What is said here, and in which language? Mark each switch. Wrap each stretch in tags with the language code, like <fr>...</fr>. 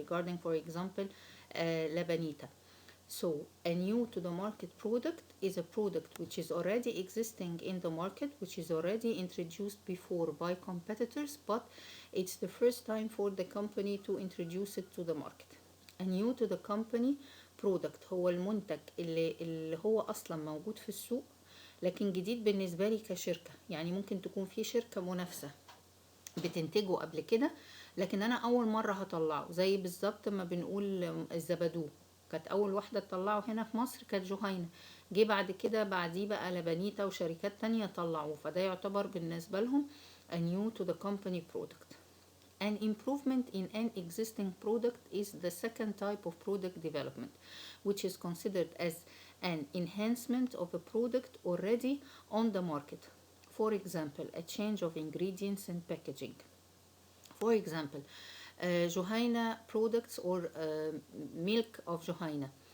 <en>Regarding, for example, Labanita. So a new to the market product is a product which is already existing in the market, which is already introduced before by competitors, but it's the first time for the company to introduce it to the market. A new to the company product</en> <ar>هو المنتج اللي هو أصلا موجود في السوق لكن جديد بالنسبة لي كشركة. يعني ممكن تكون في شركة منافسة بتنتجه قبل كده، لكن أنا أول مرة هطلعه. زي بالظبط ما بنقول الزبادو، كانت أول واحدة تطلعه هنا في مصر كانت جهينة، جه بعد كده بعديه بقى لبنيتا وشركات تانية طلعوه، فده يعتبر بالنسبة لهم</ar> <en>a new to the company product. An improvement in an existing product is the second type of product development, which is considered as an enhancement of a product already on the market. For example, a change of ingredients and packaging. For example, Juhayna products or milk of Juhayna.</en>